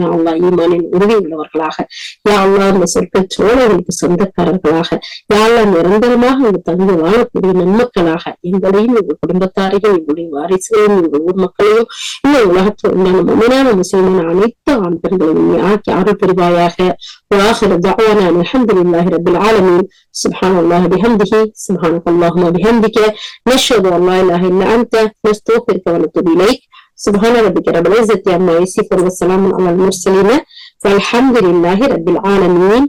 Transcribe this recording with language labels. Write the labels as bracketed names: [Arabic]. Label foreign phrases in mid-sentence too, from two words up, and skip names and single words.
[Arabic] يا الله [Tamil] ஈமானின் உறுதி உள்ளவர்களாக, [Arabic] يا الله [Tamil] இந்த சொற்கள் சோழர்களுக்கு சொந்தக்காரர்களாக, [Arabic] يا الله [Tamil] நிரந்தரமாக இந்த தங்கு வாழக்கூடிய நன்மக்களாக எங்களையும் எங்கள் குடும்பத்தாரையும் எங்களுடைய வாரிசுகளையும் எங்கள் ஊர் மக்களையும் இந்த உலகத்தில் உண்டான மனிதனான முஸ்லிமான அனைத்து ஆண் பெண்களையும் ஆக்கி அருள் புரிவாயாக. [Arabic] وآخر دعوانا الحمد لله رب العالمين. سبحان الله بحمده، سبحانك اللهم وبحمدك، نشهد أن لا إله إلا أنت، نستغفرك ونتوب إليك. سبحان ربك رب العزة عما يصفون والسلام على المرسلين والحمد لله رب العالمين.